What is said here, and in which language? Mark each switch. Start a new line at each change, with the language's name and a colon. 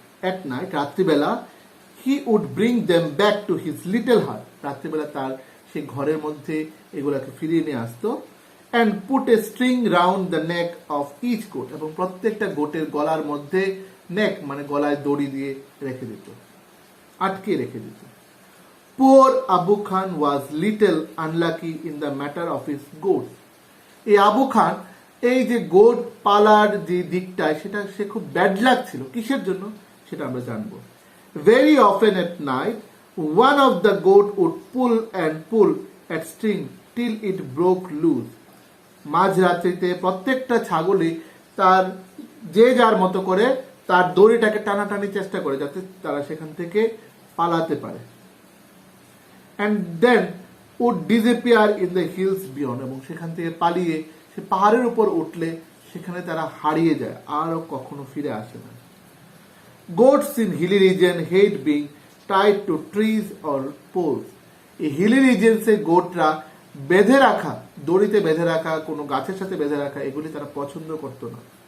English: At night,
Bangla: রাত্রিবেলা,
English: he would bring them back to his little hut.
Bangla: রাত্রিবেলা তার সেই ঘরের মধ্যে এগুলাকে ফিরিয়ে নিয়ে আসতো.
English: And put a string round the neck of each goat.
Bangla: এবং প্রত্যেকটা গোটের গলার মধ্যে নেক মানে গলায় দড়ি দিয়ে রেখে দিত, আটকে রেখে দিত.
English: Poor Abu Khan was little unlucky in the matter of his goats.
Bangla: এই আবু খান, এই যে গোট পালার যে দিকটায়, সেটা সে খুব ব্যাড লাক ছিল. কিসের জন্য সেটা আমরা জানবো.
English: Very often at night, one of the goat would pull at string till it broke loose.
Bangla: মাঝরাত্রিতে প্রত্যেকটা ছাগলই তার যে যার মতো করে তার দড়িটাকে টানাটানি চেষ্টা করে, যাতে তারা সেখান থেকে পালাতে পারে.
English: And then would disappear in the hills beyond.
Bangla: এবং সেখান থেকে পালিয়ে সে পাহাড়ের উপর উঠলে সেখানে তারা হারিয়ে যায়, আরও কখনো ফিরে আসে না.
English: Goats in hilly region hate being tied to trees or poles.
Bangla: এই হিলি রিজেন্সে গোটরা বেঁধে রাখা, দড়িতে বেঁধে রাখা, কোনো গাছের সাথে বেঁধে রাখা, এগুলি তারা পছন্দ করত না.